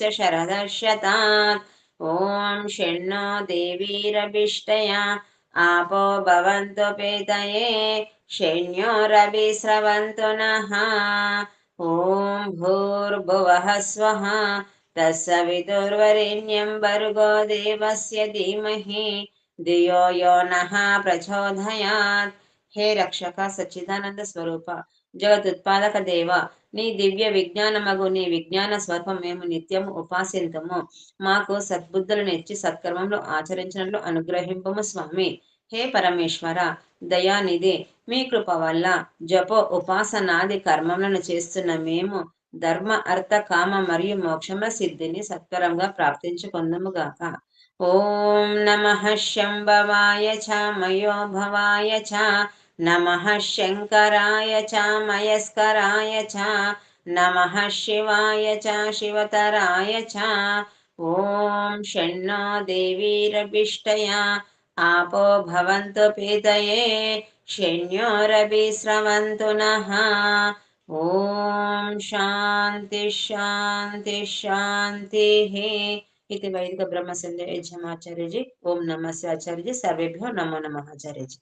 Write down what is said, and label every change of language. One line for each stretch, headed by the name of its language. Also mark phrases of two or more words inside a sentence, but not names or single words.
Sanskrit: शरदः शतात् ॐ शन्नो देवीरभिष्टया आपो भवन्तु पेतये शन्योरभिस्रवन्तु नः ॐ भूर्भुवः स्वः तत्सवितुर्वरेण्यं भर्गो देवस्य धीमहि धियो यो नः प्रचोदयात् हे रक्षक सच्चिदानंद स्वरूप జగదుత్పాదక
Telugu: దేవ నీ దివ్య విజ్ఞానమగు నీ విజ్ఞాన స్వరూపం మేము నిత్యము ఉపాసింతము మాకు సద్బుద్ధులను ఇచ్చి సత్కర్మములు ఆచరించినట్లు అనుగ్రహింపము స్వామి హే పరమేశ్వర దయానిధి మీ కృప వల్ల జపో ఉపాసనాది కర్మములను చేస్తున్న మేము ధర్మ అర్థ కామ మరియు మోక్షముల సిద్ధిని సత్కరంగా ప్రాప్తించుకొందుముగాక
Sanskrit: ఓం నమః శంభవాయ చ మయోభవాయ చ నమః శంకరాయ చ మయస్కరాయ చ నమః శివాయ చ శివతరాయ చ ఓం షణ్ణో దేవీరభిష్టయా आपो भवन्तु पीतये शन्योरभिस्रवन्तु नः ॐ शान्ति शान्ति शान्तिः इति वैदिक ब्रह्म संध्या
Hindi: यजमाचार्य जी ओम नमस्ते आचार्य जी
Sanskrit: सर्वेभ्यो नमो नमः
Hindi: आचार्य जी